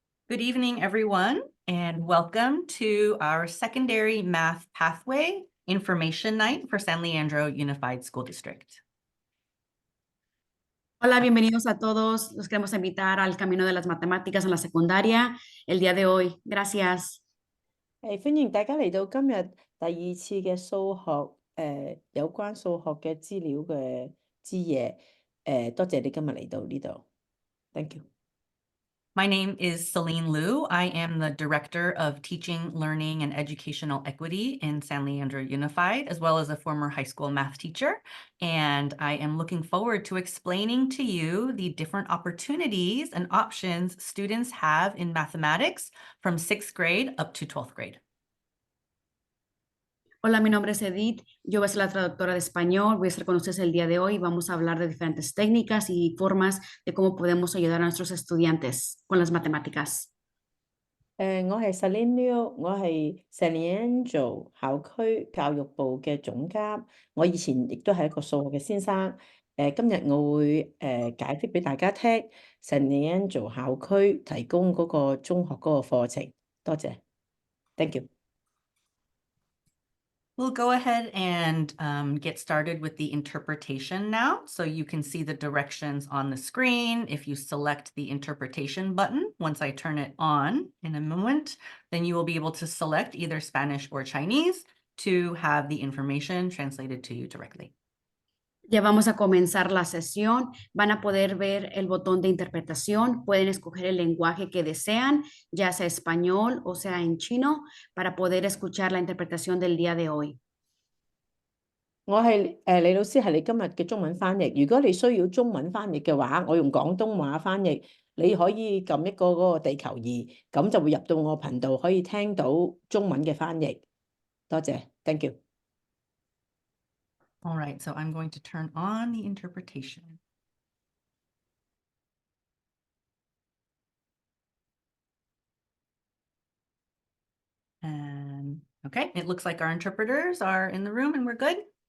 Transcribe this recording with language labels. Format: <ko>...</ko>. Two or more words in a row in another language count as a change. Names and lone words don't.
<en>Good evening, everyone, and welcome to our Secondary Math Pathway Information Night for San Leandro Unified School District.</en> <es>Hola, bienvenidos a todos. Los queremos invitar al camino de las matemáticas en la secundaria el día de hoy. Gracias.</es> <yue>歡迎大家嚟到今日第二次嘅數學有關數學嘅資料嘅之夜。多謝你今日嚟到呢度。</yue> <en>Thank you. My name is Celine Liu. I am the Director of Teaching, Learning, and Educational Equity in San Leandro Unified, as well as a former high school math teacher. And I am looking forward to explaining to you the different opportunities and options students have in mathematics from 6th grade up to 12th grade.</en> <es>Hola, mi nombre es Edith. Yo voy a ser la traductora de español. Voy a estar con ustedes el día de hoy. Vamos a hablar de diferentes técnicas y formas de cómo podemos ayudar a nuestros estudiantes con las matemáticas.</es> <yue>我係 Celine Liu，我係 San Leandro 校區教育部嘅總監。我以前亦都係一個數學嘅先生。今日我會解釋俾大家聽 San Leandro 校區提供嗰個中學嗰個課程。多謝。</yue> <en>Thank you. We'll go ahead and get started with the interpretation now. So you can see the directions on the screen. If you select the interpretation button, once I turn it on in a moment, then you will be able to select either Spanish or Chinese to have the information translated to you directly.</en> <es>Ya vamos a comenzar la sesión. Van a poder ver el botón de interpretación. Pueden escoger el lenguaje que desean, ya sea español o sea en chino, para poder escuchar la interpretación del día de hoy.</es> <yue>我係李老師，係你今日嘅中文翻譯。如果你需要中文翻譯嘅話，我用廣東話翻譯，你可以撳一個嗰個地球儀，咁就會入到我頻道，可以聽到中文嘅翻譯。多謝 ，</yue> <en>Thank you。 All right, so I'm going to turn on the interpretation. And okay, it looks like our interpreters are in the room and we're good.</en>